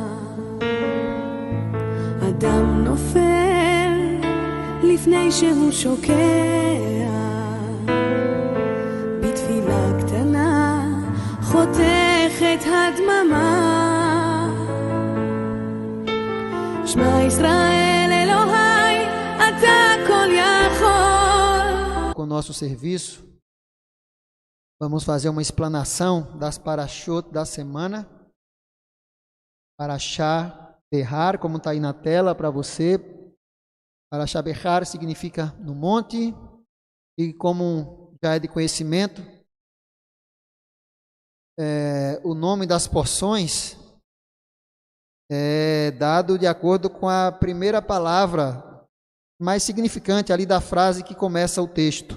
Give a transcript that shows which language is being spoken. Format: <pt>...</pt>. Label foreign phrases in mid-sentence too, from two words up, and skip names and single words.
<he>אדם נופל לפני שהוא שוקע, בתפילה קטנה חותכת הדממה, שמע ישראל אלוהי, אתה כל יכול.</he> <pt>Com o nosso serviço, vamos fazer uma explanação das parashot da semana. Parashá Behar, como está aí na tela para você. Parashá Behar significa no monte, e como já é de conhecimento, o nome das porções é dado de acordo com a primeira palavra mais significante ali da frase que começa o texto.</pt>